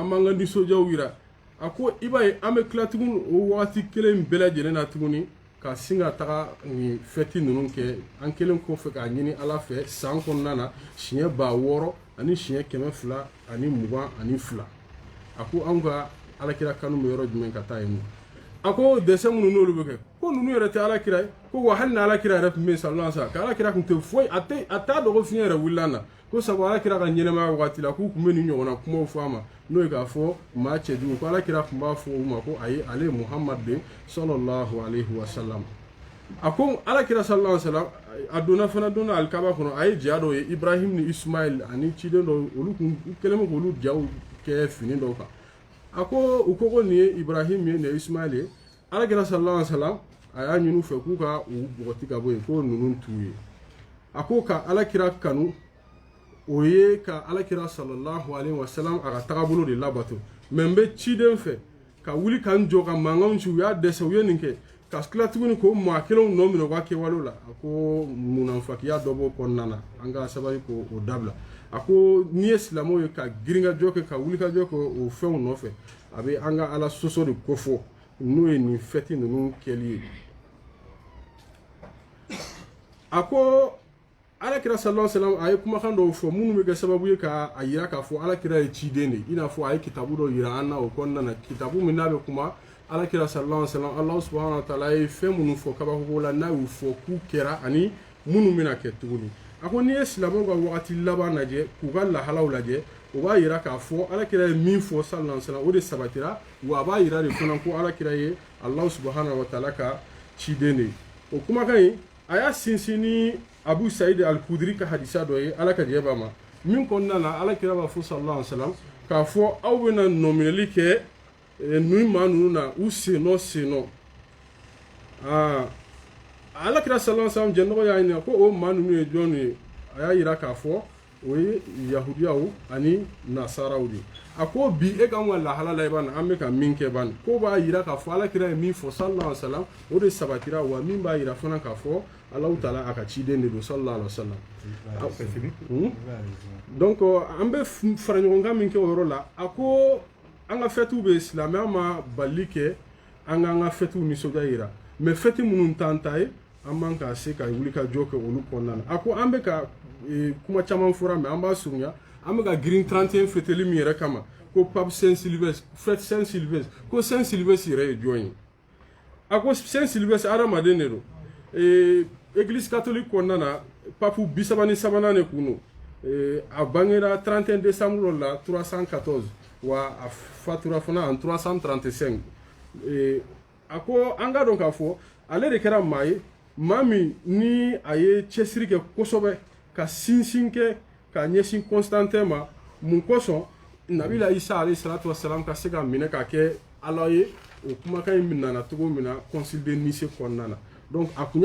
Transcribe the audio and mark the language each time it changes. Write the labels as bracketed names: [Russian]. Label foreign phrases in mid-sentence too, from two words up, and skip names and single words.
[Bambara] an b'an ka nisɔndiyaw yira a ko i b'a ye an bɛ tila tuguni o waati kelen bɛɛ lajɛlen na tuguni ka sin ka taga nin fɛti ninnu kɛ an kelen kɔfɛ k'a ɲini ala fɛ san kɔnɔna na siɲɛ 600 ani siɲɛ 200 ani 22 a ko anw ka alakira kanu bɛ yɔrɔ jumɛn ka taa yen a ko dɛsɛ minnu n'olu bɛ kɛ ko ninnu yɛrɛ tɛ alakira ye ko wa hali ni alakira yɛrɛ tun bɛ yen [Arabic] صلى الله عليه وسلم [Bambara] ka alakira tun tɛ foyi a t'a dɔn ko fiɲɛ yɛrɛ wulila na ko sabu alakira ka ɲɛnɛmaya wagati la k'u tun bɛ nin ɲɔgɔnna kumaw fɔ a ma n'o ye k'a fɔ maa cɛjugu ko alakira tun b'a fɔ u ma ko ayi ale ye muhamadu de [Arabic] صلى الله عليه وسلم [Bambara] a ko alakira [Arabic] صلى الله عليه وسلم [Bambara] a donna fana donna alikaba kɔnɔ a ye ja dɔw ye ibrahim ni ismail ani ciden dɔw olu kun kɛlen bɛ k'olu jaw kɛ fini dɔw kan a ko u ko nin ye ibrahim ye nin ye ismail ye alakira [Arabic] صلى الله عليه وسلم [Bambara] a y'a ɲini u fɛ k'u ka u bɔgɔti ka bɔ yen ko ninnu t'u ye a ko ka alakira kanu o ye ka alakira [Arabic] صلى الله عليه وسلم [Bambara] a ka tagabolo de labato mɛ n bɛ ciden fɛ ka wuli ka n jɔ ka mankanw ci u y'a dɛsɛ u ye nin kɛ ka tila tuguni ko maa kelenw nɔ minɛ u ka kɛwalew la a ko munafakiya dɔ b'o kɔnɔna na an ka sabali k'o dabila a ko n'i ye silamɛw ye ka giringajɔ kɛ ka wulikajɔ kɛ o fɛnw nɔfɛ a bɛ an ka ala sɔsɔ de kofɔ n'o ye nin fɛti ninnu kɛli ye a ko alakira [Arabic] صلى الله عليه وسلم [Bambara] a ye kumakan dɔw fɔ minnu bɛ kɛ sababu ye ka a yira k'a fɔ alakira ye ciden de i n'a fɔ a ye kitabu dɔ yira an na o kɔnɔna na kitabu min n'a bɛ kuma alakira [Arabic] صلى الله عليه وسلم الله سبحانه وتعالى [Bambara] ye fɛn minnu fɔ kabako la n'a y'u fɔ k'u kɛra ani minnu bɛna kɛ tuguni a ko n'i ye silamɛw ka wagati laban lajɛ k'u ka lahalaw lajɛ o b'a yira k'a fɔ alakira ye min fɔ [Arabic] صلى الله عليه وسلم [Bambara] o de sabatira wa a b'a yira de fana ko alakira ye [Arabic] الله سبحانه وتعالى [Bambara] ka ciden de o kumakan in a y'a sinsin ni Abu Saïd al-Khudri ka hadisa dɔ ye ala ka jɛ b'a ma min kɔnɔna na alakira b'a fɔ [Arabic] صلى الله عليه وسلم [Bambara] k'a fɔ aw bɛna nɔminɛli kɛ nin maa ninnu na u sennɔ alakira [Arabic] صلى الله عليه وسلم [Bambara] jɛnɔgɔ y'a ɲininka ko o maa ninnu ye jɔn ye a y'a yira k'a fɔ o ye yahudiyaw ani nasaraw de a ko bi e kan ka lahala la i b'a an bɛ ka min kɛ ban ko b'a yira k'a fɔ alakira ye min fɔ [Arabic] صلى الله عليه وسلم [Bambara] o de sabatira wa min b'a yira fana k'a fɔ [Arabic] الله تعالى [Bambara] a ka ciden de don [Arabic] صلى الله عليه وسلم [Bambara] donc an bɛ fara ɲɔgɔn kan min kɛ o yɔrɔ la a ko an ka fêtes bɛ silamɛya ma bali kɛ an k'an ka fêtes nisɔndiya yira mais fêtes minnu t'an ta ye an man ka se ka wuli ka jɔ kɛ olu kɔnɔna na a ko an bɛ ka kuma caman fɔra mais an b'a surunya an bɛ ka girin 31 fêteli min yɛrɛ kama ko pape Saint Sylvestre fête Saint Sylvestre ko Saint Sylvestre yɛrɛ ye jɔn ye a ko Saint Sylvestre adamaden de don [French] église catholique [Bambara] kɔnɔna na pape 33 de kun don a bangera 31 décembre la 314 wa a fatura fana en 335 a ko an ka dɔn k'a fɔ ale de kɛra maa ye maa min ni a ye cɛsiri kɛ kosɛbɛ ka sinsin kɛ ka ɲɛsin Constantin ma mun kosɔn nabila Isa [Arabic] عليه الصلاة والسلام [Bambara] ka se ka minɛ ka kɛ ala ye o kumakan in nana cogo min na [French] concile de Nice [Bambara] kɔnɔna na donc a kun